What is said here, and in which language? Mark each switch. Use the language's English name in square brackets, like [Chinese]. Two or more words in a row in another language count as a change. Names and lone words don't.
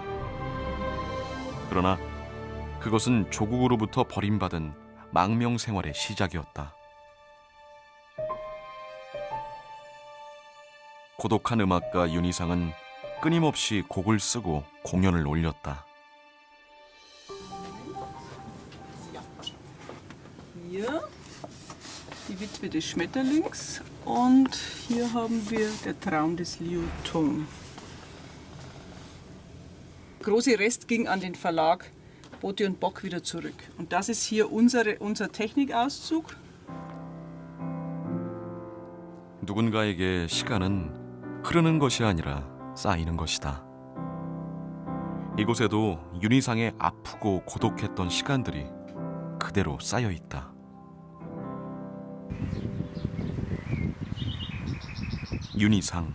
[Korean] 그러나 그것은 조국으로부터 버림받은 망명 생활의 시작이었다. 고독한 음악가 윤희상은 끊임없이 곡을 쓰고 공연을 올렸다. [German] Hier die Witwe des Schmetterlings und hier haben wir der Traum des Liu Tung. Der große Rest ging an den Verlag Bote und Bock wieder zurück. Und das ist hier unser Technikauszug. [Korean] 누군가에게 시간은 흐르는 것이 아니라 쌓이는 것이다. 이곳에도 윤희상의 아프고 고독했던 시간들이 그대로 쌓여 있다. 윤희상.